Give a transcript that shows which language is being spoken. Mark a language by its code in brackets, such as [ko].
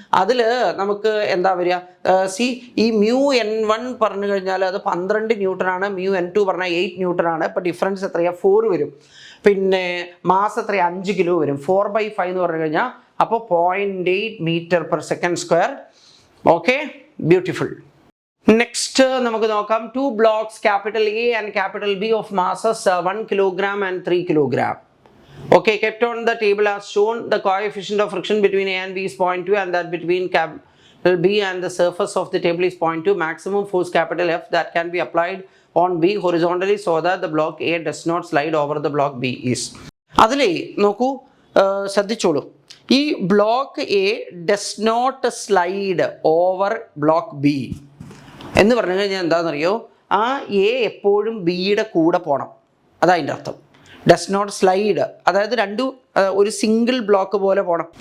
[ml] അതിൽ നമുക്ക് എന്താ വരിക, ഈ മ്യൂ N1 പറഞ്ഞു കഴിഞ്ഞാൽ അത് 12 ന്യൂട്ടൺ ആണ്, മ്യൂ N2 പറഞ്ഞാൽ 8 ന്യൂട്ടൺ ആണ്. ഇപ്പോൾ ഡിഫറൻസ് എത്രയാണ്, 4 വരും. പിന്നെ മാസ് എത്രയാണ്, 5 കിലോ വരും. 4/5 എന്ന് പറഞ്ഞു കഴിഞ്ഞാൽ അപ്പോൾ 0.8 metre per second square. Okay, beautiful. Next നമുക്ക് നോക്കാം, [en] 2 blocks capital A and capital B of masses 1 kilogram and 3 kilogram. Okay, kept on the table as shown. The coefficient of friction between A and B is 0.2 and that between capital B and the surface of the table is 0.2. Maximum force capital F that can be applied on B horizontally so that the block A does not slide over the block B is. [ml] അതിലേ നോക്കൂ, ശ്രദ്ധിച്ചോളൂ, ഈ [en] block A does not slide over block B [ml] എന്ന് പറഞ്ഞു കഴിഞ്ഞാൽ എന്താണെന്നറിയോ, ആ A എപ്പോഴും ബിയുടെ കൂടെ പോകണം, അതാ അതിൻ്റെ അർത്ഥം. [en] does not slide, [ml] അതായത് ഒരു സിംഗിൾ ബ്ലോക്ക് പോലെ പോകണം.